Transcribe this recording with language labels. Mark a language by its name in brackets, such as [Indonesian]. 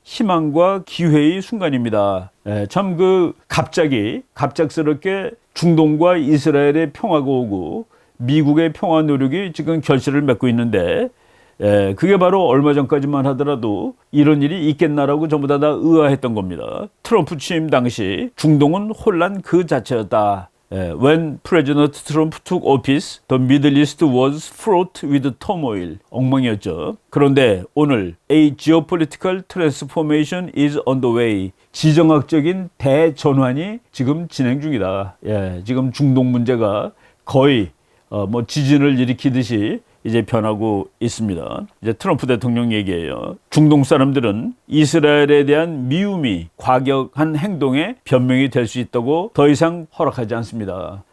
[Korean] 희망과 기회의 순간입니다. 예, 참 그 갑작스럽게 중동과 이스라엘의 평화가 오고 미국의 평화 노력이 지금 결실을 맺고 있는데 예, 그게 바로 얼마 전까지만 하더라도 이런 일이 있겠나라고 전부 다 의아했던 겁니다. 트럼프 취임 당시 중동은 혼란 그 자체였다. [English] 예, When President Trump took office, the Middle East was fraught with turmoil. [Korean] 엉망이었죠. 그런데 오늘 [English] A geopolitical transformation is on the way. [Korean] 지정학적인 대전환이 지금 진행 중이다. 예, 지금 중동 문제가 거의 뭐 지진을 일으키듯이 이제 변하고 있습니다. 이제 트럼프 대통령 얘기예요. 중동 사람들은 이스라엘에 대한 미움이 과격한 행동에 변명이 될 수 있다고 더 이상 허락하지 않습니다.